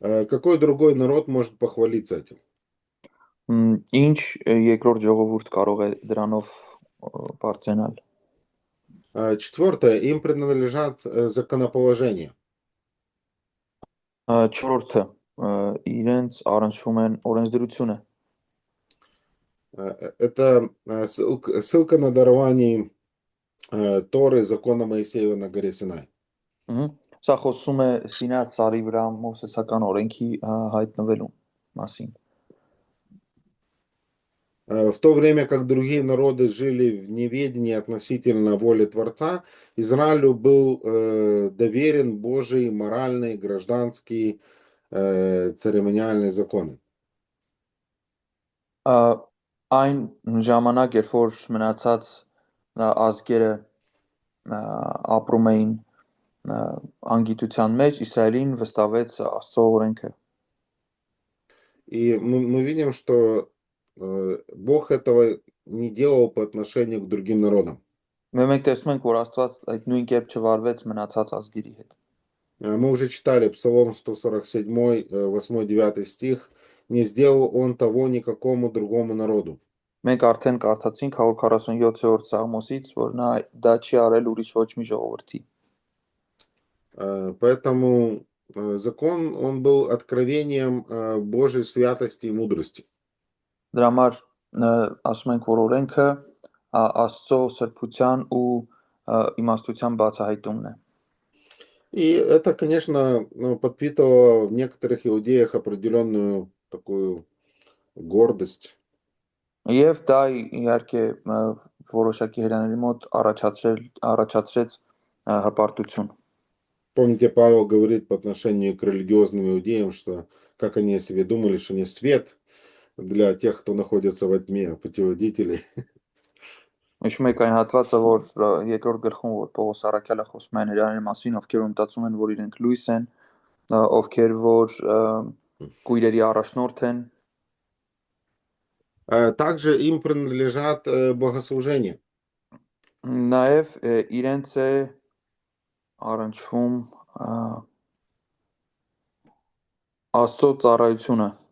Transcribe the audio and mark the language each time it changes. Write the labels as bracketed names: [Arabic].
[Russian] Какой другой народ может похвалиться этим? [Armenian] Ինչ երկրորդ ժողովուրդ կարող է դրանով բարձրանալ։ [Russian] Четвертое, им принадлежат законоположения. [Armenian] Չորրորդը իրենց առնչվում են օրենսդրությունը։ [Russian] Это ссылка на дарование Торы, закона Моисеева на горе Синай. [Armenian] Սա խոսում է Սինայի սարի վրա Մովսեսական օրենքի հայտնվելու մասին։ [Russian] В то время как другие народы жили в неведении относительно воли Творца, Израилю был доверен Божий моральный, гражданский, церемониальный законы. [Armenian] Այն ժամանակ, երբ որ մնացած ազգերը ապրում էին անգիտության մեջ, Իսրայելին վստահվեց Աստծո օրենքը։ [Russian] И мы видим, что Бог этого не делал по отношению к другим народам. [Armenian] Մենք տեսնում ենք, որ Աստված այդ նույն կերպ չվարվեց մնացած ազգերի հետ։ [Russian] Мы уже читали Псалом 147, 8-9 стих. Не сделал он того никакому другому народу. [Armenian] Մենք արդեն կարդացինք 147-րդ Սաղմոսից, որ նա դա չի արել ուրիշ ոչ մի ժողովրդի։ [Russian] Поэтому закон, он был откровением Божьей святости и мудрости. [Armenian] Դրա համար ասում ենք, որ օրենքը Աստծո սրբության ու իմաստության բացահայտումն է։ [Russian] И это, конечно, подпитывало в некоторых иудеях определенную такую гордость. [Armenian] Եվ դա իհարկե որոշակի հերաների մոտ առաջացրեց հպարտություն։ [Russian] Помните, Павел говорит по отношению к религиозным иудеям, что как они о себе думали, что не свет для тех, кто находится во тьме, путеводителей. [Armenian] Հիշում եք այն հատվածը, որ երկրորդ գլխում որ Պողոս առաքյալը խոսում է հերաների մասին, ովքեր մտածում են, որ իրենք լույս են, ովքեր որ կույրերի առաջնորդ են։ [Russian] Также им принадлежат богослужения. [Armenian] Նաև իրենց է առնչվում Աստծո ծառայությունը։